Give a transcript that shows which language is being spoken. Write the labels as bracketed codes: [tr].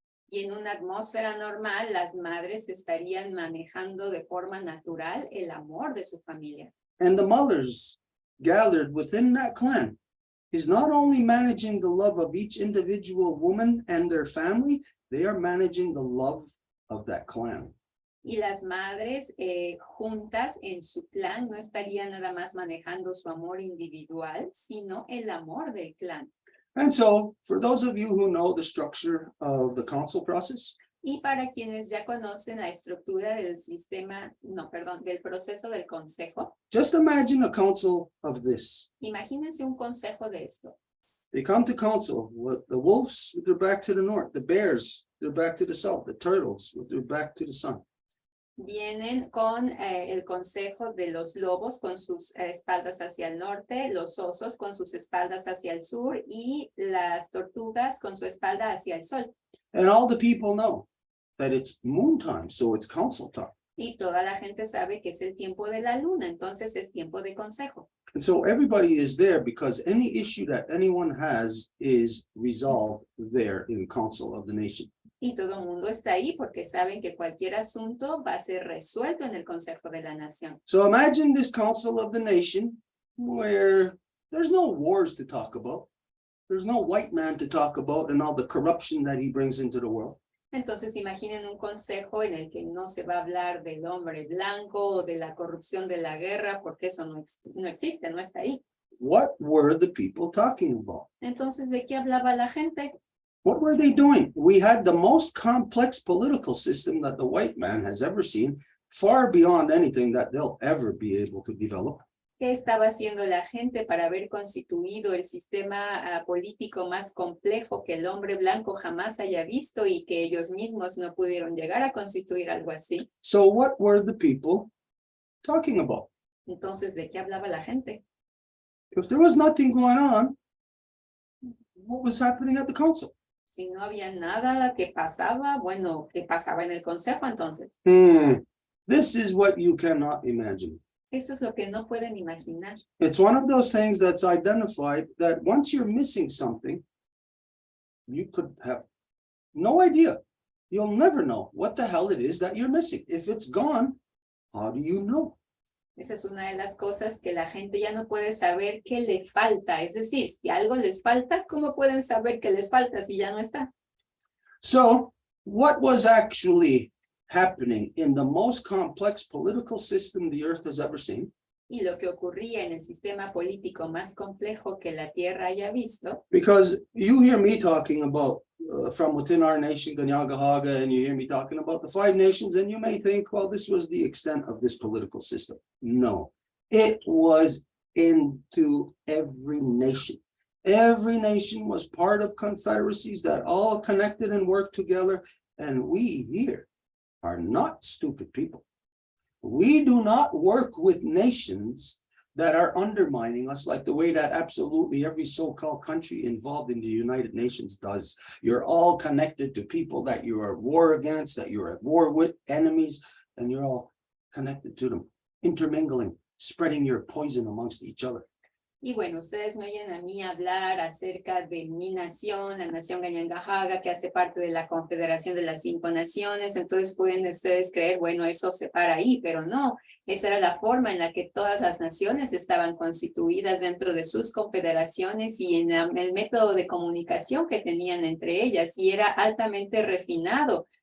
[es] Y en una atmósfera normal, las madres estarían manejando de forma natural el amor de su familia. [en] And the mothers gathered within that clan is not only managing the love of each individual woman and their family, they are managing the love of that clan. [es] Y las madres juntas en su clan no estarían nada más manejando su amor individual, sino el amor del clan. [en] And so, for those of you who know the structure of the council process, [es] y para quienes ya conocen la estructura del del proceso del consejo, [en] just imagine a council of this. [es] Imagínense un consejo de esto. [en] They come to council with the wolves with their back to the north, the bears, their back to the south, the turtles with their back to the sun. [es] Vienen con el consejo de los lobos con sus espaldas hacia el norte, los osos con sus espaldas hacia el sur y las tortugas con su espalda hacia el sol. [en] And all the people know that it's moon time, so it's council time. [es] Y toda la gente sabe que es el tiempo de la luna, entonces es tiempo de consejo. [en] And so everybody is there because any issue that anyone has is resolved there in council of the nation. [es] Y todo el mundo está ahí porque saben que cualquier asunto va a ser resuelto en el Consejo de la Nación. [en] So imagine this council of the nation where There's no wars to talk about. There's no white man to talk about and all the corruption that he brings into the world. [es] Entonces imaginen un consejo en el que no se va a hablar del hombre blanco o de la corrupción de la guerra, porque eso no existe, no está ahí. [en] What were the people talking about? [es] Entonces, ¿de qué hablaba la gente? [en] What were they doing? We had the most complex political system that the white man has ever seen, far beyond anything that they'll ever be able to develop. [es] ¿Qué estaba haciendo la gente para haber constituido el sistema político más complejo que el hombre blanco jamás haya visto y que ellos mismos no pudieron llegar a constituir algo así? [en] So what were the people talking about? [es] Entonces, ¿de qué hablaba la gente? [en] If there was nothing going on, what was happening at the council? [es] Si no había nada que pasaba, bueno, ¿qué pasaba en el consejo entonces? [en] This is what you cannot imagine. [es] Eso es lo que no pueden imaginar. [en] It's one of those things that's identified that once you're missing something, you could have no idea. You'll never know what the hell it is that you're missing. If it's gone, how do you know? [es] Esa es una de las cosas que la gente ya no puede saber qué le falta. Es decir, si algo les falta, ¿cómo pueden saber qué les falta si ya no está? [en] So, what was actually happening in the most complex political system the earth has ever seen? [es] Y lo que ocurría en el sistema político más complejo que la Tierra haya visto, [en] Because you hear me talking about from within our nation, Ganyagahaga, and you hear me talking about the 5 nations, and you may think, well, this was the extent of this political system. No, it was into every nation. Every nation was part of confederacies that all connected and worked together, and we here are not stupid people. We do not work with nations that are undermining us like the way that absolutely every so-called country involved in the United Nations does. You're all connected to people that you are at war against, that you're at war with, enemies, and you're all connected to them, intermingling, spreading your poison amongst each other. [es] y bueno, ustedes me oyen a mí hablar acerca de mi nación, la nación Gañangajaga, que hace parte de la Confederación de las 5 Naciones, entonces pueden ustedes creer, bueno, eso se para ahí, pero no, esa era la forma en la que todas las naciones estaban constituidas dentro de sus confederaciones y en el método de comunicación que tenían entre ellas, y era altamente refinado.